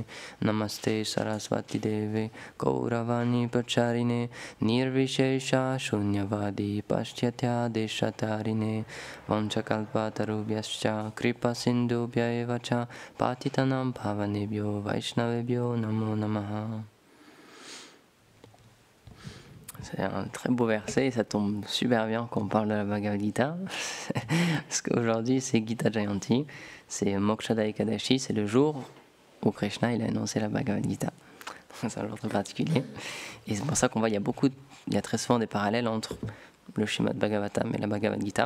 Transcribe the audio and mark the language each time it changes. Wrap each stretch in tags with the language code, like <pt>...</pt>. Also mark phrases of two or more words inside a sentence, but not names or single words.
<sa>नमस्ते सारस्वते देवे गौरवाणी प्रचारिणे निर्विशेष शून्यवादि पाश्चात्य देशतारिणे वाञ्छाकल्पतरुभ्यश्च कृपा सिन्धुभ्य एव च पतितानां पावनेभ्यो वैष्णवेभ्यो नमो नमः.</sa> <fr>C'est un très beau verset et ça tombe super bien quand on parle de la Bhagavad Gita parce qu'aujourd'hui c'est Gita Jayanti, c'est Mokshada Ekadashi, c'est le jour où Krishna il a annoncé la Bhagavad Gita. C'est un jour très particulier et c'est pour ça qu'on voit il y a très souvent des parallèles entre le Srimad Bhagavatam et la Bhagavad Gita.</fr>